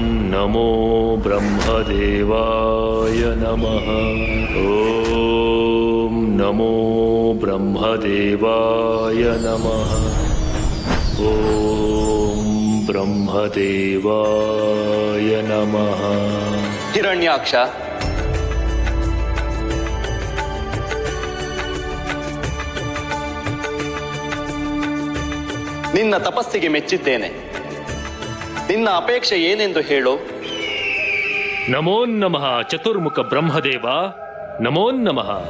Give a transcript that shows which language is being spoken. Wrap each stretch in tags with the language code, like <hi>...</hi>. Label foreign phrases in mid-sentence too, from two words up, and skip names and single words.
<sa>नमो ब्रह्मदेवाय नमः। ॐ नमो ब्रह्मदेवाय नमः। ॐ ब्रह्मदेवाय नमः।</sa> <kn>ಹಿರಣ್ಯಾಕ್ಷ, ನಿನ್ನ ತಪಸ್ಸಿಗೆ ಮೆಚ್ಚಿದ್ದೇನೆ. ನಿನ್ನ ಅಪೇಕ್ಷೆ ಏನೆಂದು ಹೇಳು.</kn> <sa>ನಮೋ ನಮಃ ಚತುರ್ಮುಖ ಬ್ರಹ್ಮದೇವ, ನಮೋ ನಮಃ.</sa>